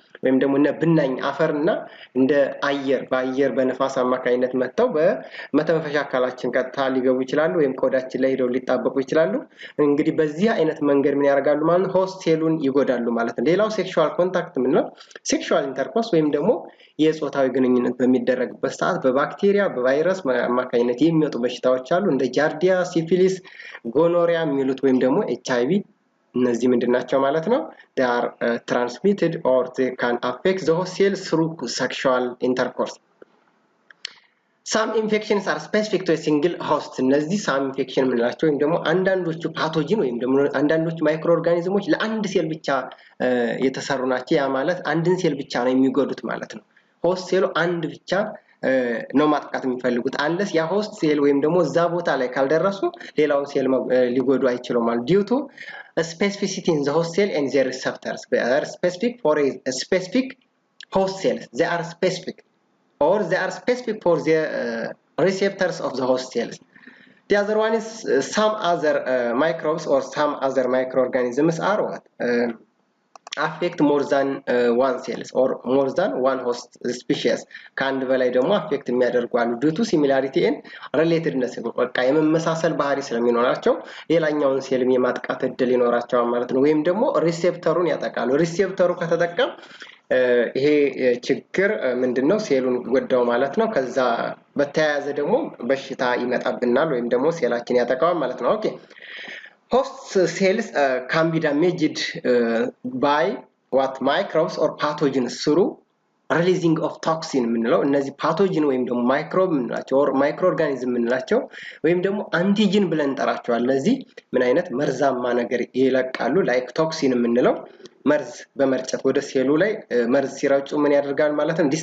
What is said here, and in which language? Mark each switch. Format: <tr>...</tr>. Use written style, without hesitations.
<am>ወይም ደግሞ እነ ብናኝ አፈርና እንደ አየር በአየር በነፋስ አማካኝነት መጥተው በመተንፈሻ አካላችን ቀጥታ ሊገቡ ይችላሉ ወይም ቆዳችን ላይ ሄደው ሊጣበቁ ይችላሉ። እንግዲህ በዚህ አይነት መንገድ ምን ያደርጋሉ ማለት ሆስት ሴሉን ይጎዳሉ ማለት ነው። ሌላው ሴክሹዋል ኮንታክት ምን ነው? ሴክሹዋል ኢንተርኮርስ ወይም ደግሞ የጾታዊ ግንኙነት በሚደረግበት ሰዓት በባክቴሪያ በቫይረስ አማካኝነት የሚመጡ በሽታዎች አሉ እንደ ጃርዲያ፣ ሲፊሊስ፣ ጎኖሪያ የሚሉት ወይም ደግሞ HIV እነዚህ ምንድናቸው ማለት ነው?</am> <en>they are transmitted or they can affect the host cells through sexual intercourse. some infections are specific to a single host.</en> <am>እነዚህ</am> <en>some infection</en> <am>የምንላቸው ወይም ደግሞ አንዳንዶቹ ፓቶጂን ወይም ደግሞ አንዳንዶቹ ማይክሮ ኦርጋኒዝሞች ለአንድ ሴል ብቻ የተሰሩ ናቸው። ያ ማለት አንድን ሴል ብቻ ነው የሚጎዱት ማለት ነው። ሆስት ሴሉ አንድ ብቻ ነው ማጥቃት የሚፈልጉት አንለስ ያ ሆስት ሴል ወይም ደግሞ እዛ ቦታ ላይ ካልደረሱ ሌላውን ሴል ሊጎዱ አይችሉም ማለት</am> <en>due to a specificity in the host cell and their receptors. They are specific for a specific host cells. They are specific or they are specific for the receptors of the host cells. The other one is some other microbes or some other microorganisms are what? affect more than one cells or more than one host species.</en> <am>ከአንድ በላይ ደግሞ affect የሚያደርጉ አሉ</am> <en>due to similarity and relatedness</en> <am>በቃ የመመሳሰል ባህሪ ስለሚኖራቸው ሌላኛውን ሴል የማጥቃት እድል ይኖራቸዋል ማለት ነው። ወይም ደግሞ ሪሴፕተሩን ያጠቃሉ። ሪሴፕተሩ ከተጠቃ ይሄ ችግር ምንድነው? ሴሉን ጎዳው ማለት ነው። ከዛ በተያያዘ ደግሞ በሽታ ይመጣብናል ወይም ደግሞ ሴላችን ያጠቃዋል ማለት ነው። ኦኬ</am> <en>host cells can be damaged by what microbes or pathogens through releasing of toxin</en> <am>ምንለው እነዚህ ፓቶጂን ወይም ደግሞ ማይክሮብ ምንላቸው</am> <en>or microorganism</en> <am>ምንላቸው ወይም ደግሞ አንቲጂን ብለን እንጠራቸዋለን። እነዚህ ምን አይነት መርዛማ ነገር ይለቃሉ</am> <en>like toxin</en> <am>ምንለው መርዝ በመርጨት ወደ ሴሉ ላይ መርዝ ሲራጩ ምን ያደርጋል ማለት ነው?</am>